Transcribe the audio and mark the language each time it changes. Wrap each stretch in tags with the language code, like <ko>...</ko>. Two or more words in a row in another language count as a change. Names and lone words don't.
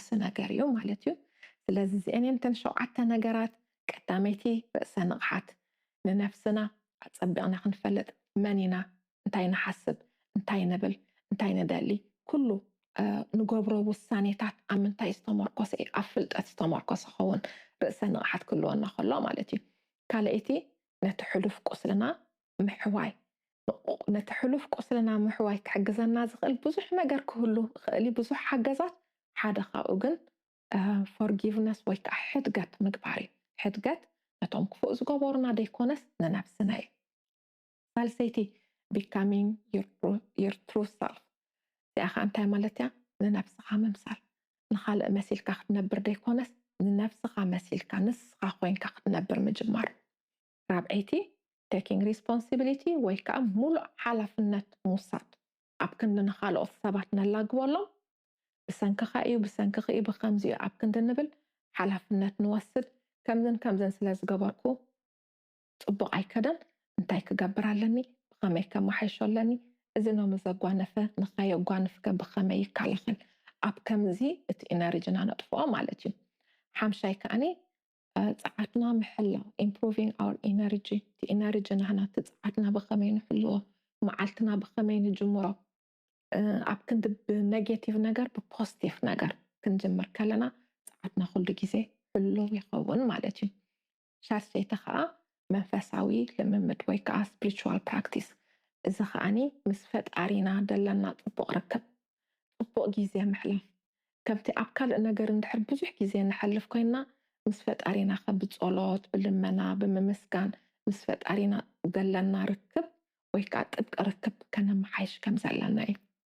<ti>ነገር እዩ ማለት እዩ ስለዚ እዚአን እየን እተን 7 ነገራት ቀዳመይቲ ርእሰ ንቕሓት ንነፍስና ኣፀቢቕና ክንፈልጥ መን ኢና እንታይ ንሓስብ እንታይ ንብል እንታይ ንደሊ ኩሉ ንገብሮ ውሳኔታት ኣብ ምንታይ ዝተመርኮሰ እዩ ኣብ ፍልጠት ዝተመርኮሰ ኸውን ርእሰ ንቕሓት ክህልወና ከሎ ማለት እዩ ካልአይቲ ነቲ ሕሉፍ ቁስልና ምሕዋይ ነቲ ሕሉፍ ቁስልና ምሕዋይ ክሕግዘና ዝኽእል ብዙሕ ነገር ክህሉ ክእል ብዙሕ ሓገዛት ሓደ ካብኡ ግን ፎርጊቭነስ ወይ ከዓ ሕድገት ምግባር እዩ ሕድገት ነቶም ክፉእ ዝገበሩና ደይኮነስ ንነፍስና እዩ ሳልሰይቲ</ti> <en>becoming your true self</en> <ti>እዚኣ ከዓ እንታይ ማለት እያ ንነፍስኻ ምምሳል ንኻልእ መሲልካ ክትነብር ደይኮነስ ንነፍስኻ መሲልካ ንስኻ ኮይንካ ክትነብር ምጅማር ራብዐይቲ</ti> <en>taking responsibility</en> <ti>ወይ ከዓ ሙሉእ ሓላፍነት ምውሳድ ኣብ ክንዲ ንኻልኦት ሰባት ነላግበሎም ብሰንኪኻ እዩ ብሰንኪኺ እዩ ብከምዚ እዩ ኣብ ክንዲ ንብል ሓላፍነት ንወስድ ከምዝን ስለ ዝገበርኩ ፅቡቕ ኣይከደን እንታይ ክገብር ኣለኒ ብኸመይ ከመሓይሾ ኣለኒ እዚ ኖም ዘጓነፈ ንኸየጓንፍከ ብኸመይ ይከላኸል ኣብ ከምዚ እቲ ኢነርጂና ነጥፍኦ ማለት እዩ ሓምሻይ ከዓኒ ፀዓትና ምሕላው</ti> <en>improving our energy</en> <ti>እቲ ኢነርጂ ናህና እቲ ፀዓትና ብኸመይ ንሕልዎ መዓልትና ብኸመይ ንጅምሮ ኣብ ክንዲ ብኔጌቲቭ ነገር ብፖዚቲቭ ነገር ክንጅምር ከለና ፀዓትና ኩሉ ግዜ ሕልው ይኸውን ማለት እዩ ሻርሸይቲ ከዓ መንፈሳዊ ልምምድ ወይ ከዓ</ti> <en>spiritual practice</en> <ti>እዚ ከዓኒ ምስ ፈጣሪና ደለና ፅቡቕ ርክብ ፅቡቕ ግዜ ምሕላፍ ከምቲ ኣብ ካልእ ነገር እንድሕር ብዙሕ ግዜ ንሕልፍ ኮይና ምስ ፈጣሪና ብፀሎት ብልመና ብምምስጋን ምስ ፈጣሪና ዘለና ርክብ ወይ ከዓ ጥብቂ ርክብ ከነመሓይሽ ከም ዘለና እዩ</ti>